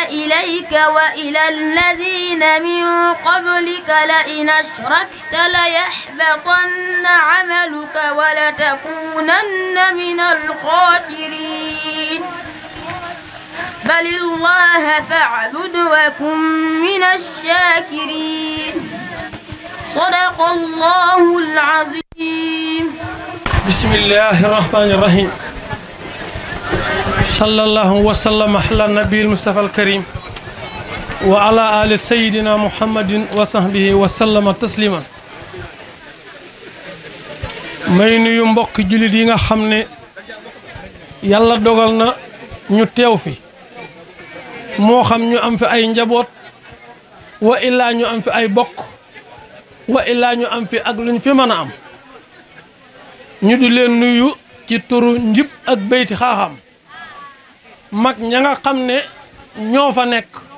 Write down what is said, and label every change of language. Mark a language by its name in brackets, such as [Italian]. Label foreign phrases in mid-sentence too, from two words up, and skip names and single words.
[Arabic] إليك وإلى الذين من قبلك لئن أشركت ليحبطن عملك ولتكونن من الخاسرين بل الله فاعبد وكن من الشاكرين صدق الله العظيم. بسم الله الرحمن الرحيم. صلى الله وسلم على النبي المصطفى الكريم وعلى آل سيدنا محمد وصحبه وسلم تسليما. [Wolof] may nuyu mbokk jullit yi nga xam ne yàlla dogal na ñu teew fi moo xam ñu am fi ay njaboot wa illaa ñu am fi ay bokk wa illaa ñu am fi ak luñ fi mën a am ñu di leen nuyu ci turu Njib ak Beyti Xaaxam mag ña nga xam ne ñoo fa nekk